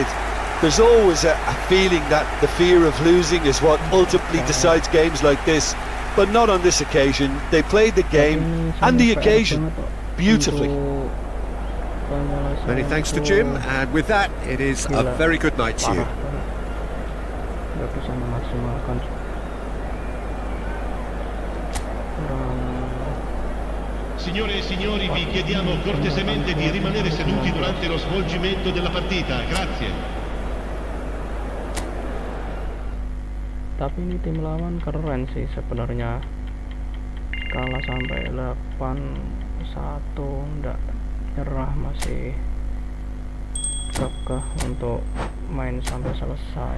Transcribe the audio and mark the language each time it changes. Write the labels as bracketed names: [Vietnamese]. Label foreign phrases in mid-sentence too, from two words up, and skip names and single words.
[English] There's always a feeling that the fear of losing is what ultimately decides games like this, but not on this occasion. They played the game and the occasion beautifully. Many thanks to Jim, and with that, it is a very good night to you. [Indonesian] Nggak bisa memaksimalkan. [Italian] Signore e signori, vi chiediamo cortesemente di rimanere seduti durante lo svolgimento della partita. Grazie. [Indonesian] Tapi ini tim lawan keren sih sebenarnya. Kalah sampai 8-1, nggak nyerah, masih kekeh untuk main sampai selesai.